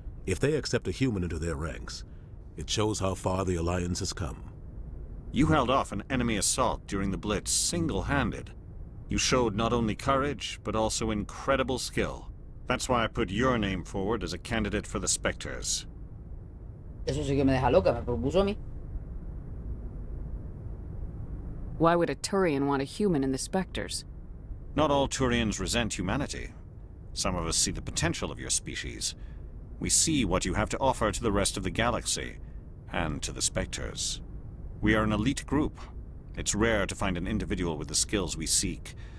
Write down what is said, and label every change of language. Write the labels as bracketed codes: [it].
[en] If they accept a human into their ranks, it shows how far the Alliance has come. You held off an enemy assault during the Blitz single-handed. You showed not only courage, but also incredible skill. That's why I put your name forward as a candidate for the Spectres. [es] Eso sí que me deja loca, me propuso a mí. [en] Why would a Turian want a human in the Spectres? Not all Turians resent humanity. Some of us see the potential of your species. We see what you have to offer to the rest of the galaxy, and to the Spectres. We are an elite group. It's rare to find an individual with the skills we seek.